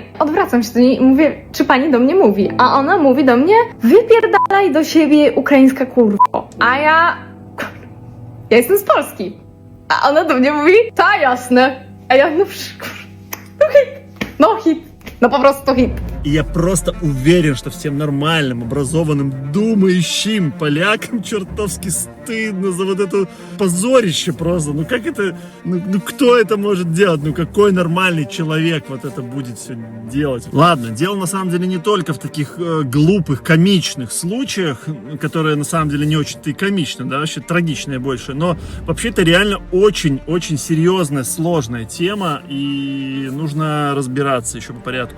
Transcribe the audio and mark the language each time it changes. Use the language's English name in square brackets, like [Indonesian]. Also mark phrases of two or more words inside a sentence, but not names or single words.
[Polish] Odwracam się do niej i mówię, czy pani do mnie mówi? A ona mówi do mnie, wypierdalaj do siebie, ukraińska kurwo. A ja jestem z Polski. A ona do mnie mówi, ta jasne. A ja, hit. No po prostu hit. [Russian] И я просто уверен, что всем нормальным, образованным, думающим полякам чертовски стыдно за вот это позорище просто. Ну как это, кто это может делать? Ну какой нормальный человек вот это будет все делать? Ладно, дело на самом деле не только в таких глупых, комичных случаях, которые на самом деле не очень-то и комичны, да, вообще трагичные больше, но вообще это реально очень-очень серьезная, сложная тема, и нужно разбираться еще по порядку.